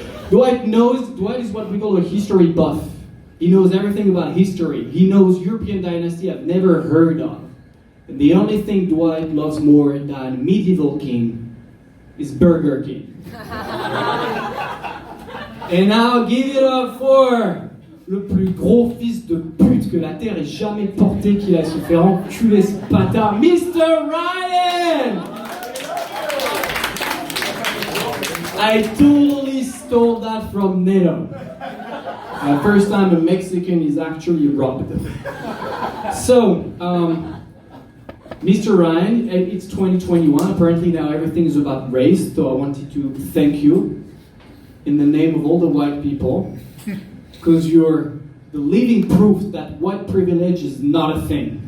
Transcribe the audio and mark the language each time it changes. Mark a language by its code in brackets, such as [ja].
[en] Dwight is what we call a history buff. He knows everything about history. He knows European dynasty I've never heard of. And the only thing Dwight loves more than medieval king is Burger King. And now give it up for [fr] le plus gros fils de pute que la terre ait jamais porté, qu'il a se faire enculer ce bâtard, Mr. [en] Ryan! I totally stole that from Neto. First time a Mexican is actually robbed. So, Mr. Ryan, it's 2021. Apparently now everything is about race, so I wanted to thank you in the name of all the white people, because you're the living proof that white privilege is not a thing.